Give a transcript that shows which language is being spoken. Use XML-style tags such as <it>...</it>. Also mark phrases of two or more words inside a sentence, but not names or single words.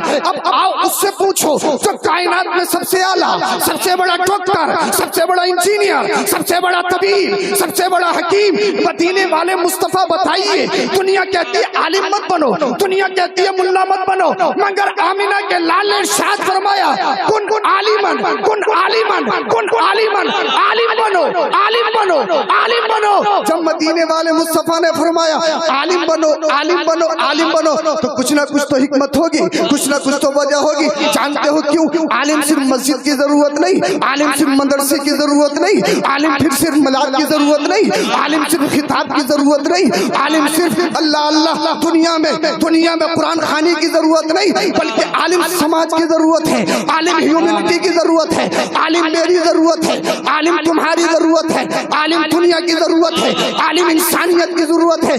<ur>اب آؤ اس سے پوچھو جو کائنات میں سب سے اعلیٰ، سب سے بڑا ڈاکٹر، سب سے بڑا انجینئر، سب سے بڑا طبیب، سب سے بڑا حکیم، مدینے والے مصطفیٰ. بتائیے، دنیا کہتی ہے عالم مت بنو، دنیا کہتی ہے ملا مت بنو، مگر آمنہ کے لال نے ارشاد فرمایا</ur> <ar>كن عالماً، كن عالماً، كن عالماً,</ar> <ur>عالم بنو، عالم بنو، عالم بنو. جب مدینے والے مصطفیٰ نے فرمایا عالم بنو، عالم بنو، عالم بنو، تو کچھ نہ کچھ تو حکمت ہوگی، کچھ نہ کچھ تو وجہ ہوگی. جانتے ہو کیوں? عالم صرف مسجد کی ضرورت نہیں، عالم صرف مدرسے کی ضرورت نہیں، عالم پھر صرف ملاد کی ضرورت نہیں، عالم صرف خطاب کی ضرورت نہیں، عالم صرف اللہ اللہ دنیا میں قرآن خوانی کی ضرورت نہیں، بلکہ عالم سماج کی ضرورت ہے، عالم ہیومینٹی کی ضرورت ہے، عالم میری ضرورت ہے، عالم تمہاری ضرورت ہے، عالم دنیا کی ضرورت ہے، عالم انسانیت کی ضرورت ہے.</ur>